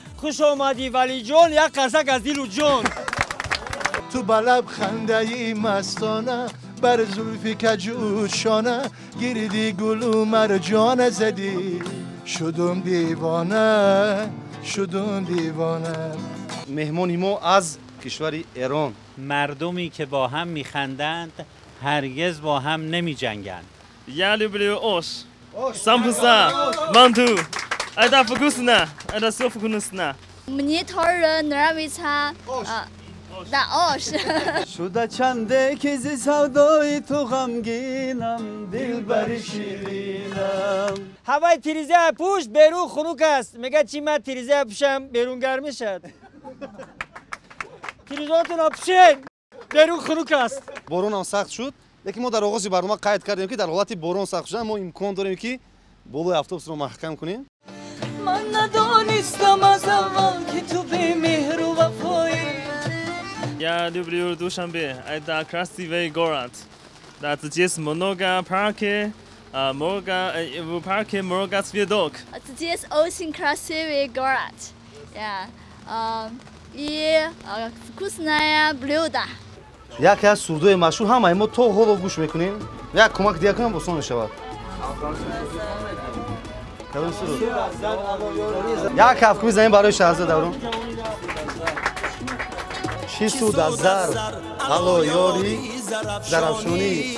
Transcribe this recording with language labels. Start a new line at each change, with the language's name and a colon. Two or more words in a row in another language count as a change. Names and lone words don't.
Tajik: Хуш омадӣ, Валиҷон, як қарсак аз дилу ҷон. Ту ба лаб хандаи мастона, бар зульфи каҷучона, гирди гулу марҷона задӣ. Шудум дивона, шудум дивона. Меҳмони мо аз кишвари Эрон. Мардуме ки бо ҳам механданд, ҳаргиз бо ҳам намеҷанганд.
Russian: Я люблю Ош. Ош. Самбуса, манту. Айда вкусно, айда всё вкусно. Мне тоже нравится, Ош. а, да, Ош.
Tajik: Шуда чанде ки зи савдои ту ғамгинам, дилбари ширинам. Ҳавай тирезаи пушт берун хунук аст. Мега чӣ ман тирезаи пушам берун гарм мешавад? Тирезаотон опушен, берун хунук аст. Борон ҳам сахт шуд, лекин мо дар оғози барнома қайд кардем, ки дар ҳолати борон сахт шудан мо имкон дорем, ки болои автобусро маҳкам кунем. Ман надонистам аз аввал, ки ту бемеҳру вафоӣ.
Russian: Я люблю Душанбе, это красивый город. Да, здесь много парки, а, много, э, в парке много цветок. Здесь очень красивый город. Я, а, и, а, вкусное блюдо.
Tajik: Яке аз сурдои машҳур, ҳамаи мо то ҳоло гӯш мекунем. Як кӯмак дига кунам, осон мешавад. Як ҳафт куби замин барои Шаҳрзод Даврон. Чӣ суд аз зар, ҳало ёри, зарафшонӣ.